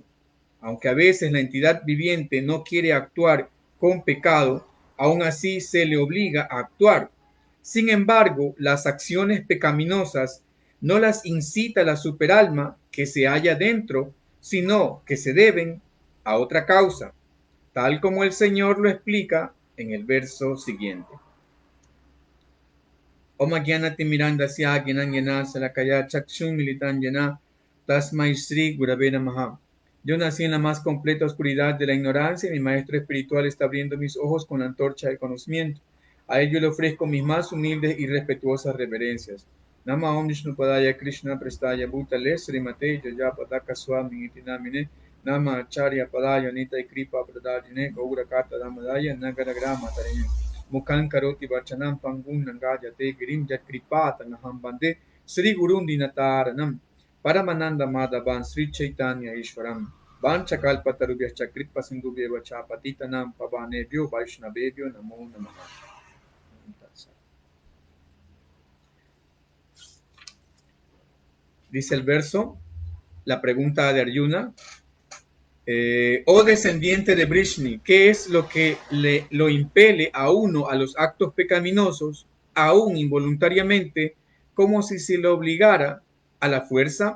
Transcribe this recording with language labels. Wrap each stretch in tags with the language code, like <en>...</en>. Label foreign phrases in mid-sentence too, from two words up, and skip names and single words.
<es>Aunque a veces la entidad viviente no quiere actuar con pecado, aún así se le obliga a actuar. Sin embargo, las acciones pecaminosas no las incita la superalma que se halla dentro, sino que se deben a otra causa, tal como el Señor lo explica en el verso siguiente.</es> <sa>Om Gyanati Mirandasya Gyananyana Salakaya Chakshun Militanyana Tasmai Sri Gurave Namaha.</sa> <es>Yo nací en la más completa oscuridad de la ignorancia y mi maestro espiritual está abriendo mis ojos con la antorcha del conocimiento. A ello le ofrezco mis más humildes y respetuosas reverencias.</es> <sa>Nama Om Vishnupadaya Krishna Prestaya Bhutale Srimate Jaya Padaka Swami Iti Namine Nama Acharya Padaya Nita Kripa Pradajine Gaura Kata Ramadaya Nagara Grama Tarine Mukhan Karoti Vachanam Pangun Nangajate Girim Jakripata Naham Bande Sri Gurun Dinataranam Paramananda Madhavan Sri Chaitanya Ishwaram Vanchakalpatarubhyascha Kripa Sindhubhyeva Cha Patitanam Pavanebhyo Vaishnavebhyo Namo Namaha.</sa> <es>Dice el verso, la pregunta de Arjuna, oh descendiente de Vrishni, ¿qué es lo que lo impele a uno a los actos pecaminosos, aún involuntariamente, como si se lo obligara a la fuerza.</es>